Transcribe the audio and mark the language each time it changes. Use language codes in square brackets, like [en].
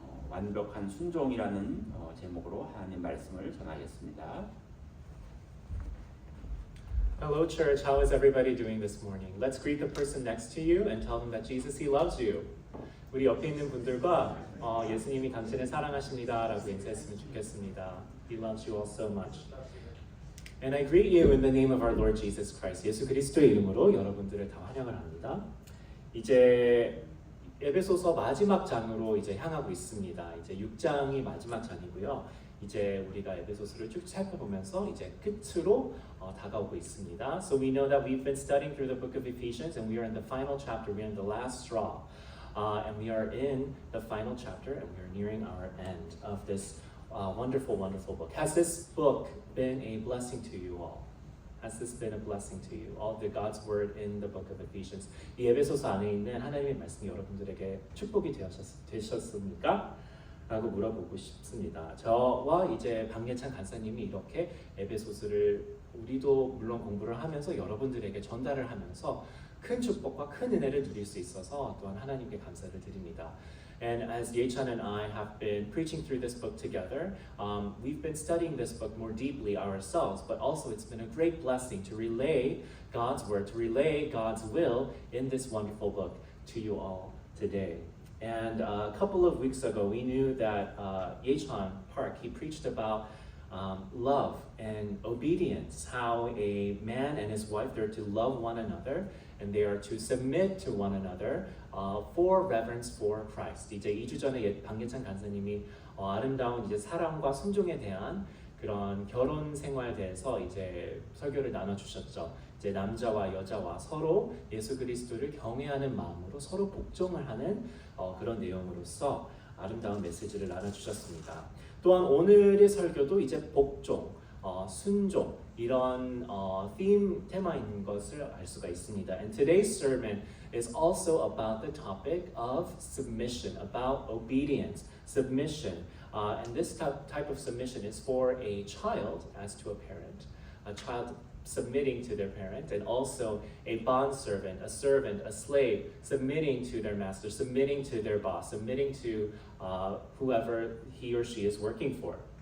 [ko] 완벽한 순종이라는 제목으로 하나님 말씀을 전하겠습니다. [en] Hello, church. How is everybody doing this morning? Let's greet the person next to you and tell them that Jesus, He loves you. [ko] 우리 옆에 있는 분들과 예수님이 당신을 사랑하십니다라고 인사했으면 좋겠습니다. [en] He loves you all so much. And I greet you in the name of our Lord Jesus Christ. [ko] 예수 그리스도의 이름으로 여러분들을 다 환영을 합니다. 이제 에베소서 마지막 장으로 이제 향하고 있습니다. 이제 6장이 마지막 장이고요. 이제 우리가 에베소서를 쭉 살펴보면서 이제 끝으로 다가오고 있습니다. [en] So we know that we've been studying through the book of Ephesians and we are in the final chapter. We are in the last straw. And we are in the final chapter and we are nearing our end of this wonderful, wonderful book. Has this book been a blessing to you all? Has this been a blessing to you? All the God's word in the book of Ephesians. [ko] 이 에베소서 안에 있는 하나님의 말씀이 여러분들에게 축복이 되셨습니까? 라고 물어보고 싶습니다. 저와 이제 박예찬 간사님이 이렇게 에베소서를 우리도 물론 공부를 하면서 여러분들에게 전달을 하면서 큰 축복과 큰 은혜를 누릴 수 있어서 또한 하나님께 감사를 드립니다. [en] And as Ye-chan and I have been preaching through this book together, we've been studying this book more deeply ourselves, but also it's been a great blessing to relay God's word, to relay God's will in this wonderful book to you all today. And a couple of weeks ago, we knew that Ye-chan Park, he preached about love and obedience, how a man and his wife, they're to love one another, and they are to submit to one another for reverence for Christ. [ko] 이제 2주 전에 박예찬 간사님이 아름다운 이제 사랑과 순종에 대한 그런 결혼 생활에 대해서 이제 설교를 나눠주셨죠. 이제 남자와 여자와 서로 예수 그리스도를 경외하는 마음으로 서로 복종을 하는 그런 내용으로서 아름다운 메시지를 나눠주셨습니다. 또한 오늘의 설교도 이제 복종, 순종 이런 테마인 것을 알 수가 있습니다. [en] And today's sermon is also about the topic of submission, about obedience, submission. And this type of submission is for a child as to a parent, a child submitting to their parent, and also a bondservant, a servant, a slave, submitting to their master, submitting to their boss, submitting to whoever he or she is working for.